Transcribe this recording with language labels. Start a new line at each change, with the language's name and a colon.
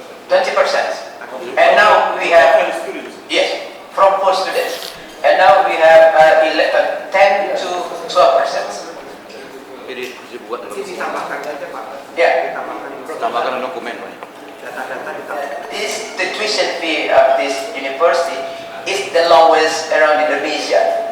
English: 20%. And now we have, yes, from poor students. And now we have 10 to 12%.
Indonesian: Jadi dibuat ditambahkan aja Pak.
English: Yeah.
Indonesian: Tambahkan dokumen Pak.
English: The tuition fee of this university is the lowest around Indonesia.